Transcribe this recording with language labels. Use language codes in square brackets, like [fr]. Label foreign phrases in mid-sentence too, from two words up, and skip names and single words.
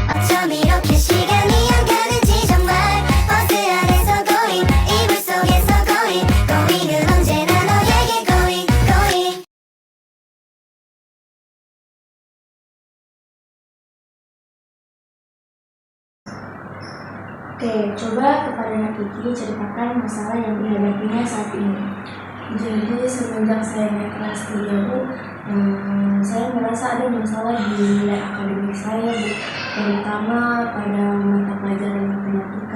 [ko] 좀 이렇게 시간이 안 가는지 정말 버스 안에서 going 이불 속에서 going은 언제나 너에게 going. [id] Oke, coba kepada Nak Kiki ceritakan masalah yang dihadapinya saat ini. Jadi semenjak saya naik kelas 3 Bu, saya merasa ada masalah di nilai akademik saya Bu, terutama pada mata pelajaran matematika.